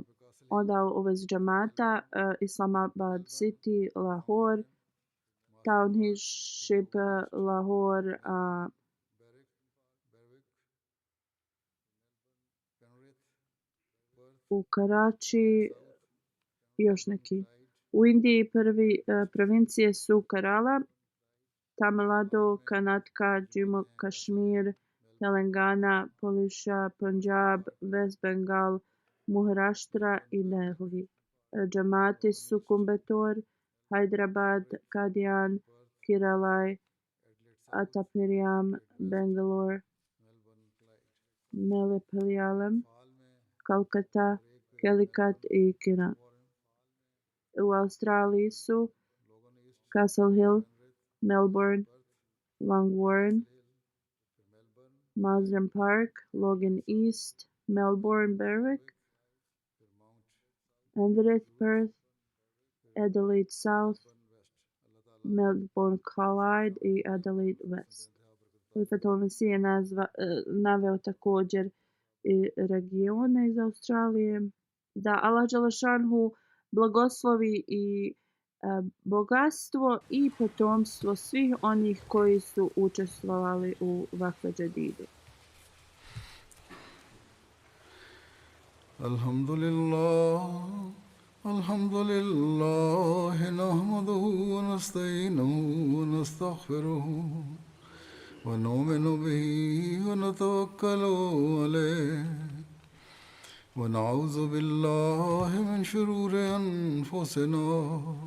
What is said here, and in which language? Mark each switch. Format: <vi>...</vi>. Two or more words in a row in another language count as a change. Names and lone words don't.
<bs>Onda u vezi džamata Islamabad City, Lahore, Township, Lahore, u Karachi još neki. U Indiji prvi provincije su Kerala, Tamil Nadu, Karnataka, Jammu Kashmir, Telangana, Odisha, Punjab, West Bengal, Maharashtra i Delhi. Džamati su Coimbatore, Hyderabad, Qadian, Kerala, Attapariam, Bangalore, Melepalayam, Kolkata, Calicut i Kina. U Australiji su Castle Hill, Melbourne, Longwarren, Masden Park, Logan East, Melbourne, Berwick, Penrith, Perth, Adelaide South, Melbourne Clyde i Adelaide West. Halifatul Mesih je naveo također i regione iz Australije. Da Allah dželešanhu blagoslovi i bogatstvo i potomstvo svih onih koji su učestvovali u Vakfe Džadidu.</bs> <ar>الحمد لله، الحمد لله، نحمده ونستعينه ونستغفره ونؤمن به ونتوكل عليه ونعوذ بالله من شرور أنفسنا</ar>